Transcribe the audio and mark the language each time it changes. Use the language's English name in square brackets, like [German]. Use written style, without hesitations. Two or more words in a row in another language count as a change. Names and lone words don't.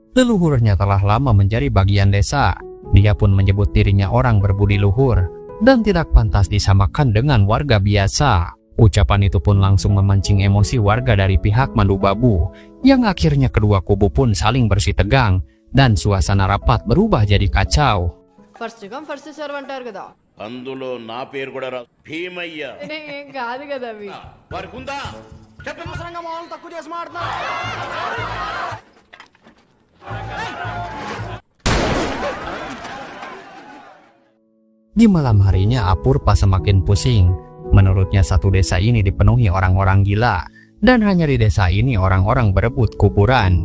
[Indonesian] Leluhurnya telah lama menjadi bagian desa. Dia pun menyebut dirinya orang berbudi luhur dan tidak pantas disamakan dengan warga biasa. Ucapan itu pun langsung memancing emosi warga dari pihak Mandubabu, yang akhirnya kedua kubu pun saling bersitegang dan suasana rapat berubah jadi kacau. [English] first come first serve [Telugu] అంటారు కదా అందులో నా పేరు కూడా రా భీమయ్య ఏం కాదు కదా అవి వారికి ఉందా అనవసరంగా మామూలు తక్కువ చేసి మాట్లాడుతున్నారు. [Indonesian] Di malam harinya Apurva semakin pusing. Menurutnya satu desa ini dipenuhi orang-orang gila, dan hanya di desa ini orang-orang berebut kuburan.